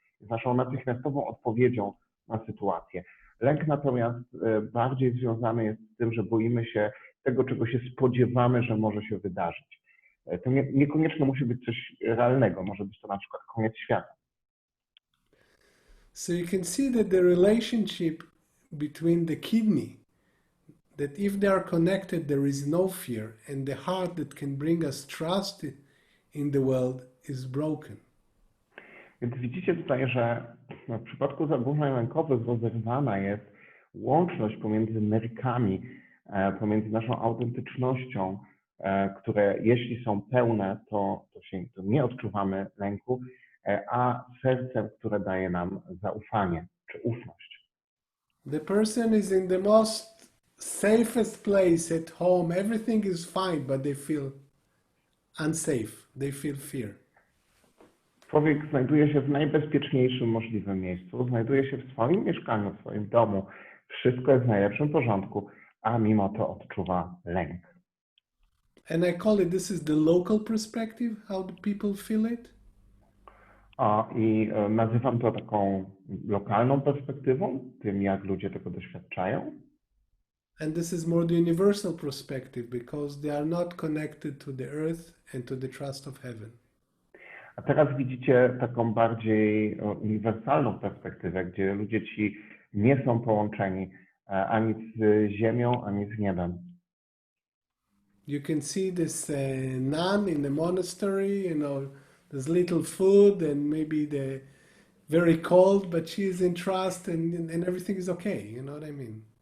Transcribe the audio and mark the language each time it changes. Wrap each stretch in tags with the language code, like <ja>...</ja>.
<pl>Jest naszą natychmiastową odpowiedzią na sytuację. Lęk natomiast bardziej związany jest z tym, że boimy się tego, czego się spodziewamy, że może się wydarzyć. To niekoniecznie musi być coś realnego, może być to na przykład koniec świata.</pl> <en>So you can see that the relationship between the kidney, that if they are connected, there is no fear, and the heart that can bring us trust in the world is broken.</en> <pl>Więc widzicie tutaj, że w przypadku zaburzeń lękowych rozerwana jest łączność pomiędzy nerkami, pomiędzy naszą autentycznością, które jeśli są pełne, to nie odczuwamy lęku, a sercem, które daje nam zaufanie czy ufność.</pl> <en>The person is in the most safest place at home. Everything is fine, but they feel unsafe. They feel fear.</en> <pl>Człowiek znajduje się w najbezpieczniejszym możliwym miejscu, znajduje się w swoim mieszkaniu, w swoim domu. Wszystko jest w najlepszym porządku, a mimo to odczuwa lęk.</pl> <en>And I call it, this is the local perspective, how the people feel it.</en> <pl>I nazywam to taką lokalną perspektywą, tym jak ludzie tego doświadczają.</pl> <en>And this is more the universal perspective because they are not connected to the earth and to the trust of heaven.</en> <pl>A teraz widzicie taką bardziej uniwersalną perspektywę, gdzie ludzie ci nie są połączeni ani z ziemią, ani z niebem.</pl> <en>You can see this nun in the monastery, there's little food and maybe the very cold, but she is in trust and everything is okay, you know what I mean?</en>